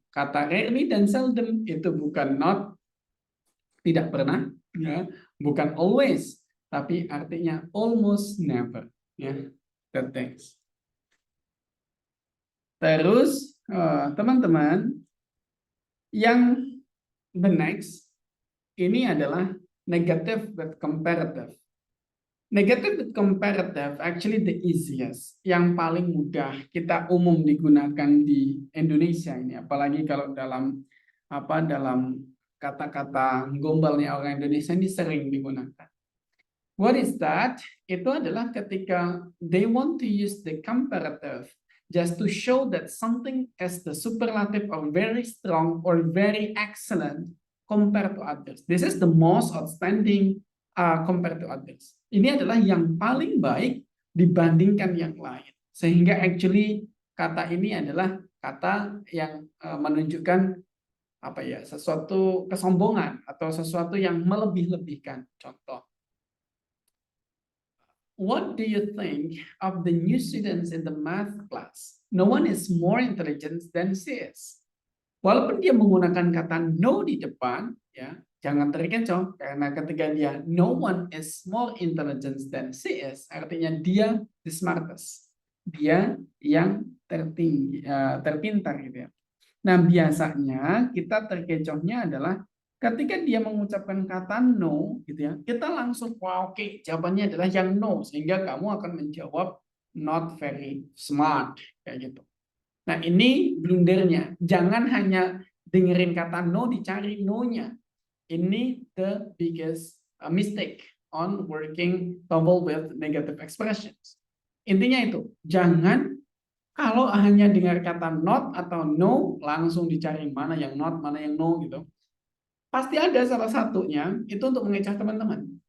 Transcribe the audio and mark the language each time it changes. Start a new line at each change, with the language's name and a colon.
Indonesian: Kata rarely dan seldom itu bukan not, tidak pernah, ya, bukan always, tapi artinya almost never.
English: Ya, that things.
Indonesian: Terus teman-teman, yang the next ini adalah
English: Negative with comparative. Negative with comparative actually the easiest,
Indonesian: yang paling mudah kita umum digunakan di Indonesia ini, apalagi kalau dalam kata-kata gombalnya orang Indonesia ini sering digunakan.
English: What is that?
Indonesian: Itu adalah ketika
English: they want to use the comparative just to show that something is the superlative or very strong or very excellent compared to others. This is the most outstanding compared to others.
Indonesian: Ini adalah yang paling baik dibandingkan yang lain. Sehingga actually kata ini adalah kata yang menunjukkan sesuatu kesombongan atau sesuatu yang melebih-lebihkan. Contoh.
English: What do you think of the new students in the math class? No one is more intelligent than she is.
Indonesian: Walaupun dia menggunakan kata no di depan, ya, jangan terkecoh karena ketika dia
English: no one is more intelligent than she is,
Indonesian: artinya dia the smartest, dia yang tertinggi, terpintar gitu ya. Nah biasanya kita terkecohnya adalah ketika dia mengucapkan kata no, gitu ya, kita langsung wah oke, jawabannya adalah yang no, sehingga kamu akan menjawab
English: not very smart
Indonesian: kayak gitu. Nah, ini blundernya. Jangan hanya dengerin kata no, dicari no-nya.
English: Ini the biggest mistake on working coupled with negative expressions.
Indonesian: Intinya itu, jangan kalau hanya dengar kata not atau no, langsung dicari mana yang not, mana yang no gitu. Pasti ada salah satunya, itu untuk mengecoh teman-teman.